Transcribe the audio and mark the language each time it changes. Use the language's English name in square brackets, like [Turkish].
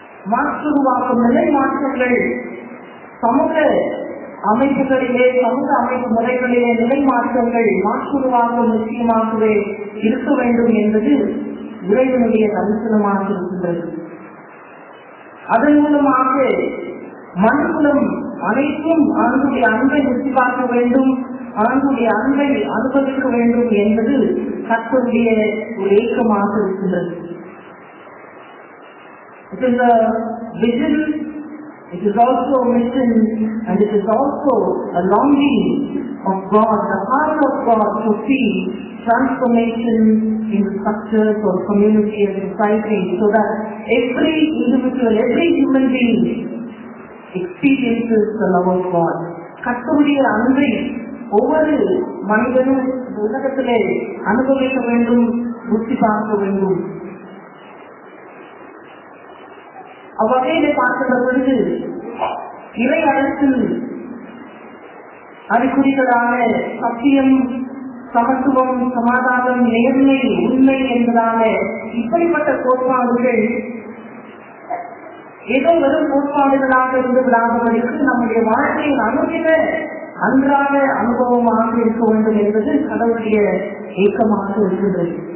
[Tamil] மாற்றுருவாக்கம் நிலை மாற்றங்கள் சமூக அமைப்புகளிலே சமூக அமைப்பு முறைகளிலே நிலை மாற்றங்கள் மாற்றுருவாக்கம் நிச்சயமாகவே இருக்க வேண்டும் என்பது இறைவனுடைய தரிசனமாக இருக்கின்றது. அதன் மூலமாக மனுக்குலம் அனைத்தும் ஆண்டுடைய அன்பை ருசி பார்க்க வேண்டும், ஆண்டுடைய அன்பை அனுபவிக்க வேண்டும் என்பது கர்த்தருடைய ஒரு ஏக்கமாக இருக்கின்றது. [English] It is a vision, it is also a mission, and it is also a longing of God, the heart of God, to see transformation in the structures of community and society, so that every individual, every human being experiences the love of God. [Tamil] கர்த்தருடைய அன்பை ஒவ்வொரு மனிதனும் உலகத்திலே அனுபவிக்க வேண்டும், ருசி பார்க்க வேண்டும். அவ்வகையிலே பார்க்கின்ற பொழுது இறை அரசில் அறிகுறிகளான சத்தியம், சமத்துவம், சமாதானம், நேர்மை, உண்மை என்பதான இப்படிப்பட்ட கோட்பாடுகள் ஏதோ வெறும் கோட்பாடுகளாக இருந்து விடாதவர்களுக்கு நம்முடைய வாழ்க்கையின் அனுதின அன்றாட அனுபவமாக இருக்க வேண்டும் என்பது கடவுளுடைய ஏக்கமாக இருக்கின்றது.